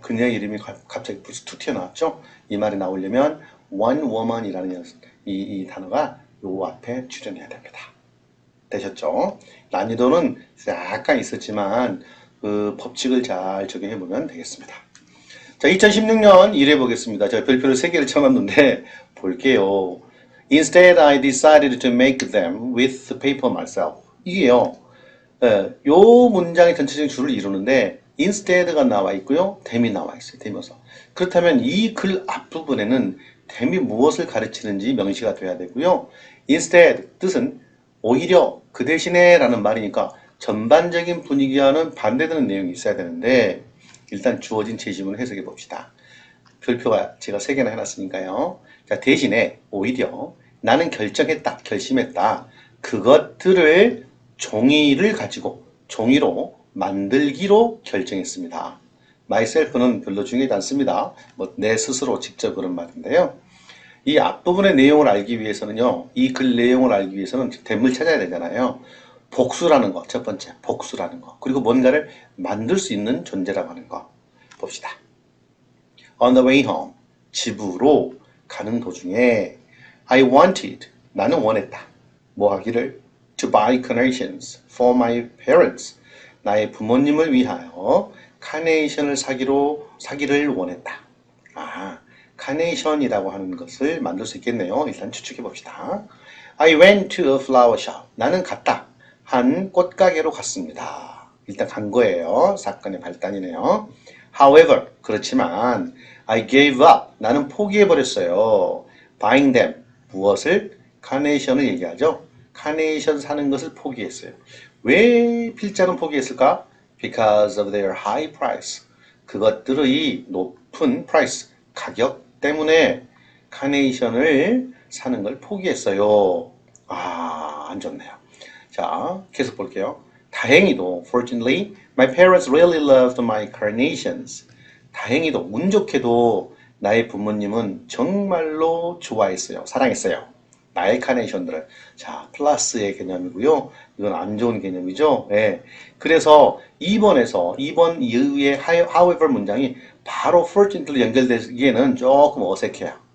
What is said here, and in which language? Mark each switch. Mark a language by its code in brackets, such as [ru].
[ko] 그녀의 이름이 갑자기 불쑥 툭 튀어나왔죠. 이 말이 나오려면 [en] one woman [ko] 이라는 이 단어가 요 앞에 출연해야 됩니다. 되셨죠? 난이도는 약간 있었지만 그 법칙을 잘 적용해 보면 되겠습니다. 자, 2016년 1회 보겠습니다. 제가 별표를 3개를 쳐놨는데 볼게요. [en] Instead, I decided to make them with paper myself. [ko] 이게요. 요 문장의 전체적인 줄을 이루는데 instead가 나와 있고요. them이 나와 있어요. them이어서. 그렇다면 이 글 앞부분에는 them이 무엇을 가르치는지 명시가 돼야 되고요. instead 뜻은 오히려 그 대신에 라는 말이니까 전반적인 분위기와는 반대되는 내용이 있어야 되는데 일단 주어진 제시문을 해석해 봅시다. 별표가 제가 3개나 해놨으니까요. 자, 대신에 오히려 나는 결심했다. 그것들을 종이를 가지고 종이로 만들기로 결정했습니다. myself는 별로 중요하지 않습니다. 내 스스로 직접 그런 말인데요. 이 앞부분의 내용을 알기 위해서는요. 이 글 내용을 알기 위해서는 댐을 찾아야 되잖아요. 복수라는 거, 첫 번째 복수라는 거. 그리고 뭔가를 만들 수 있는 존재라고 하는 거. 봅시다. [en] On the way home, [ko] 집으로 가는 도중에 [en] I wanted, [ko] 나는 원했다. 뭐 하기를? [en] To buy carnations for my parents. [ko] 나의 부모님을 위하여 카네이션을 사기를 원했다. 카네이션이라고 하는 것을 만들 수 있겠네요. 일단 추측해 봅시다. [en] I went to a flower shop. [ko] 나는 갔다. 한 꽃가게로 갔습니다. 일단 간 거예요. 사건의 발단이네요. [en] However, 그렇지만 I gave up. [ko] 나는 포기해 버렸어요. [en] Buying them. [ko] 무엇을? 카네이션을 얘기하죠. 카네이션 사는 것을 포기했어요. 왜 필자는 포기했을까? [en] Because of their high price. [ko] 그것들의 높은 price, 가격 때문에 카네이션을 사는 걸 포기했어요. 안 좋네요. 자, 계속 볼게요. [en] 다행히도, fortunately, my parents really loved my carnations. [ko] 다행히도, 운 좋게도 나의 부모님은 정말로 좋아했어요. 사랑했어요. 나의 카네이션들을. 자, 플러스의 개념이고요. 이건 안 좋은 개념이죠. 예. 그래서 2번 이후의 however 문장이 바로 fortunately 연결되기에는 조금 어색해요.